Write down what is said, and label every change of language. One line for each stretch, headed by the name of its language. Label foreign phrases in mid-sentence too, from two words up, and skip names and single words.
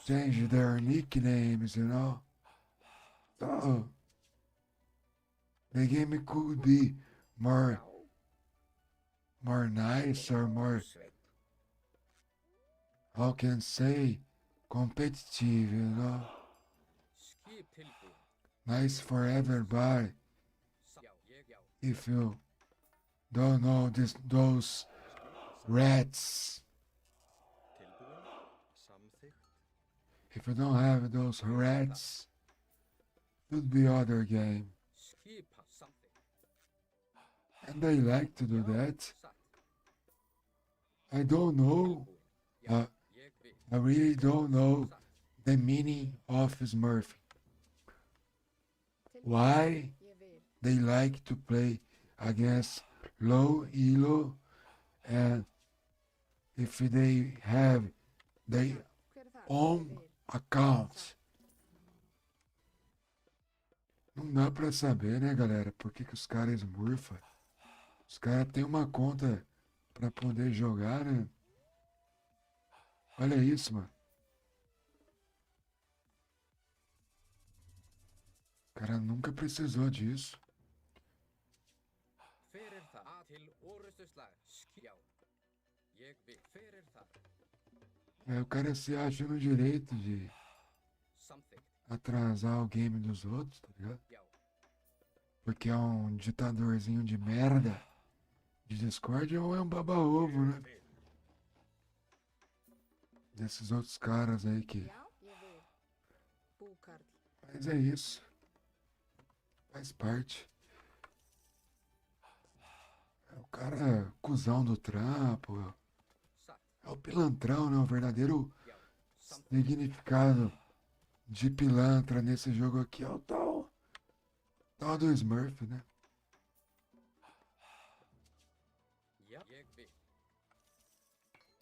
English: change their nicknames, you know. So the game could be more nice or more,
Icelandic: Sveit.
English: how can say, competitive, you know.
Icelandic: Skip tilbúin.
English: Nice for everybody.
Icelandic: Já. Ég já.
English: If you don't know those rats,
Icelandic: Tilbúin. Samþykkt.
English: if you don't have those rats, could be other game.
Icelandic: Skipa something.
English: And they like to do that.
Icelandic: Satt.
English: I don't know.
Icelandic: Tilbúin. Já. Uh, Ég vil.
English: I really don't know
Icelandic: Satt.
English: the meaning of Smurf.
Icelandic: Tilbúin.
English: Why
Swedish: Jag vill.
English: they like to play against low elo, and if they have their
Icelandic: Hver er það?
English: own
Icelandic: Ég vil.
English: account.
Portuguese: Não dá pra saber, né, galera? Por que os caras smurfa? Os caras têm uma conta pra poder jogar, né? Olha isso, mano. O cara nunca precisou disso.
Icelandic: Hver er það? A til orustuslag. Já. Ég vil. Hver er það?
Portuguese: Aí o cara se acha no direito de
English: Something.
Portuguese: atrasar o game dos outros, tá ligado?
Icelandic: Já.
Portuguese: Porque é um ditadorzinho de merda de Discord ou é um baba-ovo, né?
English: Will.
Portuguese: Desses outros caras aí que.
Icelandic: Já. Ég vil. Búkarl.
Portuguese: Mas é isso. Faz parte. É o cara cuzão do trampo.
Icelandic: Satt.
Portuguese: É o pilantrão, né? O verdadeiro
Icelandic: Já. Something.
Portuguese: significado de pilantra nesse jogo aqui é o tal do Smurf, né?
Icelandic: Já. Ég vil.